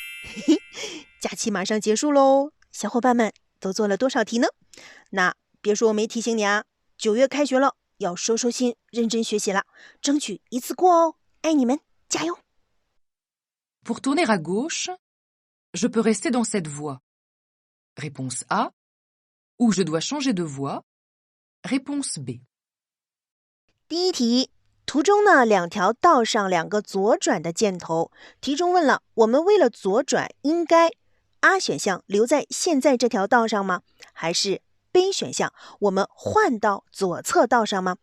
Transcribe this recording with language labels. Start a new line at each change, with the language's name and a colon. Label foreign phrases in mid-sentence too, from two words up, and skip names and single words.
Chinese: 假期马上结束喽，小伙伴们都做了多少题呢？那别说我没提醒你啊，9月开学了，要收收心，认真学习了，争取一次过哦，爱你们，加油！
French: Pour tourner à gauche, je peux rester dans cette voie. Réponse A. Ou je dois changer de voie. Réponse B.
Chinese: 第一题，图中呢2条道上2个左转的箭头，题中问了，我们为了左转应该 A 选项留在现在这条道上吗？还是 B 选项我们换到左侧道上吗？